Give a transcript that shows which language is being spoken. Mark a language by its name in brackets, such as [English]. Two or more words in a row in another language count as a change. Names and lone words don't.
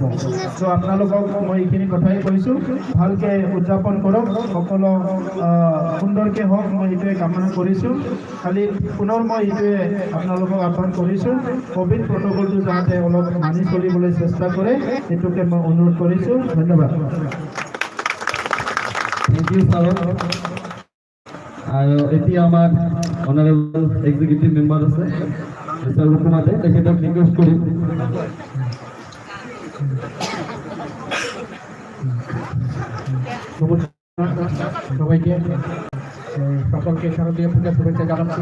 [Assamese] ত' আপোনালোকক মই এইখিনি কথাই কৈছোঁ, ভালকৈ উদযাপন কৰক, সকলো সুন্দৰকৈ হওক, মই এইটোৱে কামনা কৰিছোঁ। খালি পুনৰ মই এইটোৱে আপোনালোকক আহ্বান কৰিছোঁ, ক'ভিড প্ৰট'কলটো যাতে অলপ মানি চলিবলৈ চেষ্টা কৰে, সেইটোকে মই অনুৰোধ কৰিছোঁ। ধন্যবাদ। [English] thank you sir. [Assamese] আর এটি আমার [English] honourable executive member [Assamese] আছে স্যার হুকুমাতে, তেখেতক রিকোয়েস্ট করি। [Bangla] সবাইকে সকলকে শারদীয় পূজা শুভেচ্ছা জানাচ্ছি।